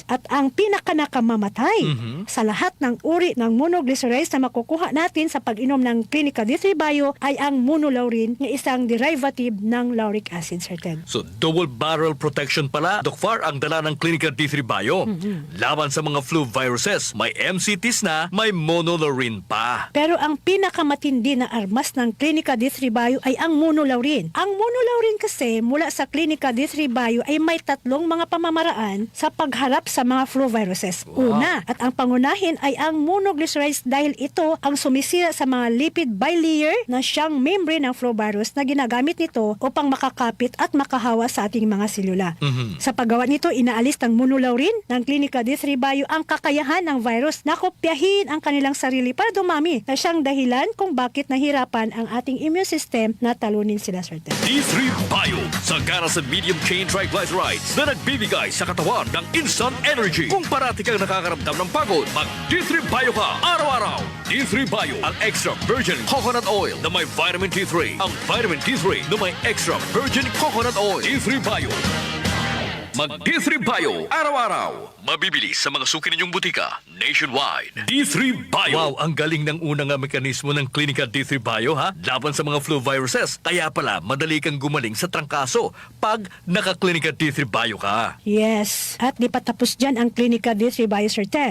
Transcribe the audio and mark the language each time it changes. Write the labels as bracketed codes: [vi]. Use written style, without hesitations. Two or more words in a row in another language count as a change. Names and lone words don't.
[tl] At ang pinakanakamamatay sa lahat ng uri ng monoglycerides na makukuha natin sa pag-inom ng Clinica D3 Bio ay ang monolaurin na isang derivative ng [en] lauric acid, [tl] Sir Ted. So, [en] double barrel protection [tl] pala, Doc Far, ang dala ng Clinica D3 Bio. Laban sa mga [en] flu viruses, [tl] may MCTs na, may monolaurin pa. Pero ang pinakamatindi na armas ng Clinica D3 Bio ay ang monolaurin. Ang monolaurin kasi mula sa Clinica D3 Bio ay may tatlong mga pamamaraan sa pagharap sa mga [en] flu viruses. [tl] Una, at ang pangunahin ay ang monoglycerides dahil ito ang sumisira sa mga [en] lipid bilayer [tl] na siyang membrane ng [en] flu virus [tl] na ginagamit nito upang makakapit at makahawa sa ating mga selula. Sa paggawa nito, inaalis ng monolaurin ng Clinica D3 Bio ang kakayahan ng virus na kopyahin ang kanilang sarili para dumami na siyang dahilan kung bakit nahirapan ang ating [en] immune system [tl] na talunin sila, Sir Ted. D3 Bio, sagana sa [en] medium chain triglycerides [tl] na nagbibigay sa katawan ng [en] instant energy. [tl] Kung parati kang nakakaramdam ng pagod, mag D3 Bio ka araw-araw. D3 Bio, ang [en] extra virgin coconut oil [tl] na may [en] vitamin D3. [tl] Ang [en] vitamin D3 [tl] na may [en] extra virgin coconut oil. [tl] D3 Bio. Mag D3 Bio araw-araw. Mabibili sa mga suki ninyong butika nationwide. D3 Bio. Wow, ang galing ng unang mekanismo ng Clinica D3 Bio ha. Laban sa mga [en] flu viruses. [tl] Kaya pala madali kang gumaling sa trangkaso pag naka-Clinica D3 Bio ka. Yes. At di pa tapos dyan ang Clinica D3 Bio, Sir Ted.